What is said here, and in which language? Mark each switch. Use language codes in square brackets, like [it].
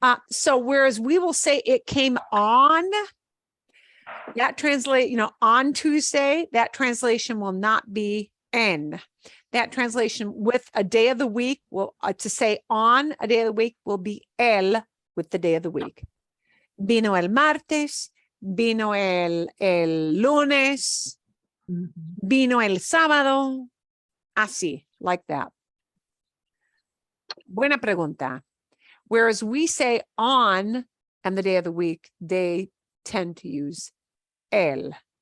[en] So whereas we will say it came on, that translate, on Tuesday, that translation will not be en. That translation with a day of the week will, to say on a day of the week will be el with the day of the week. [es] Vino el martes, vino el lunes, vino el sábado, así, [en] like that. [es] Buena pregunta. [en] Whereas we say on and the day of the week, they tend to use el.